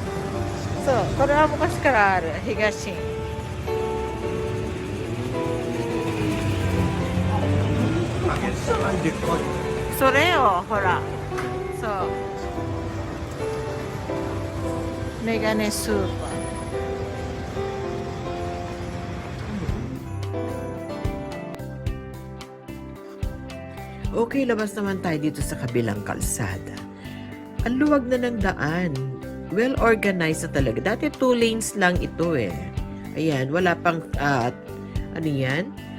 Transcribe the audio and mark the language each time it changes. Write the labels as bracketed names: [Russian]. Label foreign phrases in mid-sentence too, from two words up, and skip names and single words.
[Japanese] そう、これは昔からある、東園。それよ、ほら。そう。メガネスーパー。 [Filipino] Okay, labas naman tayo dito sa kabilang kalsada. Ang luwag na ng daan. [English] Well organized [Filipino] na talaga. Dati 2 lanes lang ito eh. Ayan, wala pang, ano yan?